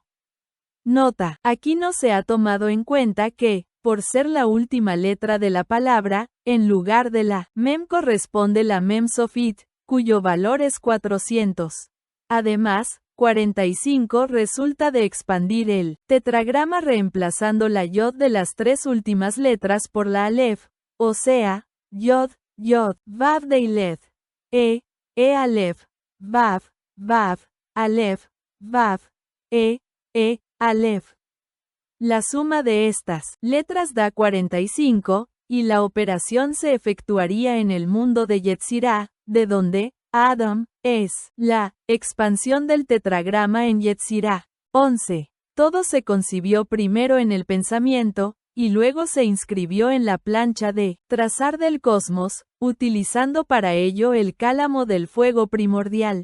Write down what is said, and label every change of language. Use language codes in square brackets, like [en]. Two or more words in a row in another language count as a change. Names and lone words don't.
[es] Nota, aquí no se ha tomado en cuenta que, por ser la última letra de la palabra, en lugar de la mem corresponde la mem sofit, cuyo valor es 400. Además, 45 resulta de expandir el tetragrama reemplazando la yod de las 3 últimas letras por la alef, o sea, yod, yod, vav deiled, alef, vav, vav, alef, vav, alef. La suma de estas letras da 45, y la operación se efectuaría en el mundo de Yetzirah, de donde Adam, es la expansión del tetragrama en Yetzirah. 11. Todo se concibió primero en el pensamiento, y luego se inscribió en la plancha de trazar del cosmos, utilizando para ello el cálamo del fuego primordial.